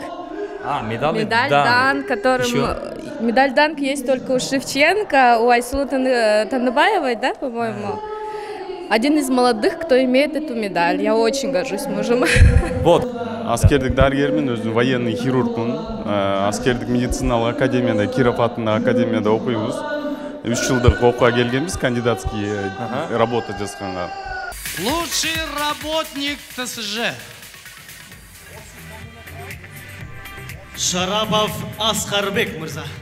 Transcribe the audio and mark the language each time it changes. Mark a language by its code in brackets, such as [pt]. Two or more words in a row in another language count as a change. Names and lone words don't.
[ru] Медаль Данк, которым... Медаль Данк есть только у Шевченко, у Айсулы Таныбаевой, да, по-моему? Один из молодых, кто имеет эту медаль. Я очень горжусь мужем. Вот. [ky] Аскердик дарыгермин, өзүм [ru] военный хирургмун. [ky] Аскердик медициналык академияда, Киров атындагы академияда окуйбуз. 3 жылдык окууга келгенбиз, [ru] кандидатский работа [ky] жазганга. [ru] Лучший работник ТСЖ. [ky] Шарапов Аскарбек мырза.